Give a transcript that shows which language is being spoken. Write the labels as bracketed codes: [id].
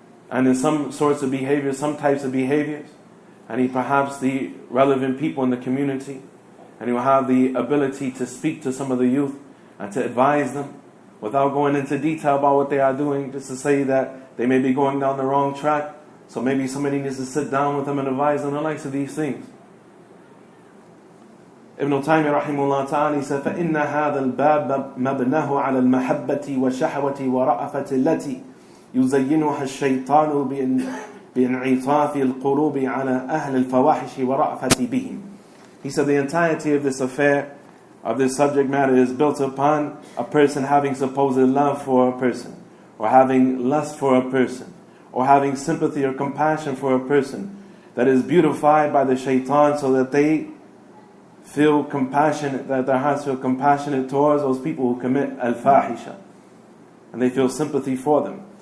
[en] And in some sorts of behaviors, some types of behaviors, and perhaps the relevant people in the community, and he will have the ability to speak to some of the youth and to advise them without going into detail about what they are doing, just to say that they may be going down the wrong track. So maybe somebody needs to sit down with them and advise them the likes of these things. [ar] Ibn Taymiyyah rahimahullah ta'ala, [en] he said, [ar] فَإِنَّ هَذَا الْبَابَ مَبْنَهُ عَلَى الْمَحَبَّةِ وَالشَّهْوَةِ وَرَأَفَةِ الَّتِي يُزَيِّنُهَا الشَّيْطَانُ بِانْعِطَافِ الْقُلُوبِ عَلَى أَهْلِ الْفَوَاحِشِ وَرَأَفَةِ بِهِمْ. [en] He said the entirety of this affair, of this subject matter, is built upon a person having supposed love for a person, or having lust for a person, or having sympathy or compassion for a person, that is beautified by the shaitan so that they feel compassionate, that their hearts feel compassionate towards those people who commit al-fahisha, and they feel sympathy for them.